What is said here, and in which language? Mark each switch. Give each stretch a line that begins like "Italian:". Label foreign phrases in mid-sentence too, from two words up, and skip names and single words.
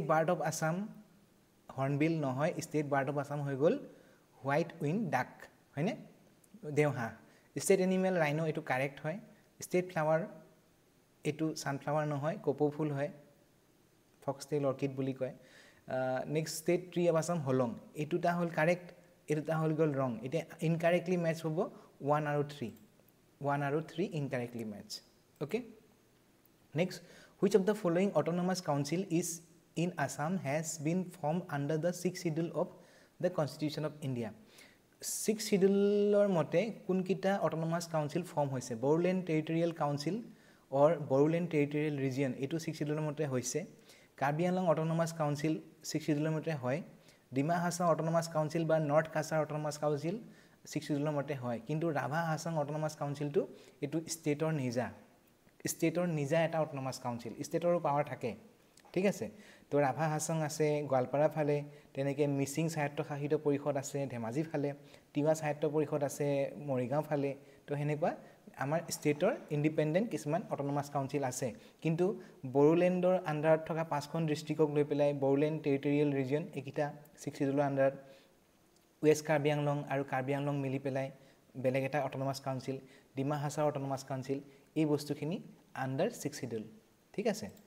English: bird of Assam
Assamese: হৰ্নবিল নহয়
English: state bird of Assam
Assamese: হৈ গল
English: white wing duck
Assamese: হয়নে দেওহা
English: state animal rhino
Assamese: এটো কাৰেক্ট হয়
English: state flower
Assamese: এটো সানফ্লাৱাৰ নহয় কোপো ফুল হয়
English: foxtail orchid
Assamese: বুলি কয়
English: next state tree of Assam
Assamese: হলং এটোটা হল কাৰেক্ট এটোটা হল গল ৰং এটা
English: incorrectly match
Assamese: হ'ব
English: 1 আৰু 3 incorrectly match okay next which of the following autonomous council is in Assam has been formed under the 6th schedule of the Constitution of India 6th schedule
Assamese: মতে কোনকিটা
English: autonomous council form হৈছে Bodoland Territorial Council or Bodoland Territorial Region এটো 6th schedule
Assamese: মতে হৈছে
English: Karbi Anglong Autonomous Council 6th schedule
Assamese: মতে হয়
English: Dima Hasang Autonomous Council বা North Kasar Autonomous Council 6th
Assamese: schedule মতে হয় কিন্তু Rabha Hasang Autonomous Council টো এটো ষ্টেটৰ নিজা এটা
English: autonomous council
Assamese: ষ্টেটৰ পাৱাৰ থাকে ঠিক আছে তো ৰাভা হাছং আছে গোৱালপাৰা ফালে তেনেকৈ মিচিং সাহিত্য সাহিত্য পৰিষদ আছে ধেমাজি ফালে তিৱা সাহিত্য পৰিষদ আছে মৰিগাঁও ফালে তো হেনেকুৱা আমাৰ ষ্টেটৰ ইণ্ডিপেণ্ডেণ্ট কিছুমান
English: autonomous council
Assamese: আছে কিন্তু বড়োলেণ্ডৰ আণ্ডাৰত থকা 5খন ডিষ্ট্ৰিক্টক লৈ পেলাই বড়োলেণ্ড টেৰিটৰিয়েল ৰিজন এইকেইটা 6 শিডিউলৰ আণ্ডাৰত ৱেষ্ট কাৰ্বি আংলং আৰু কাৰ্বি আংলং মিলি পেলাই বেলেগ এটা
English: autonomous council
Assamese: ডিমা হাছাও অট'নমাছ কাউন্সিল এই বস্তুখিনি
English: under 6 schedule
Assamese: ঠিক আছে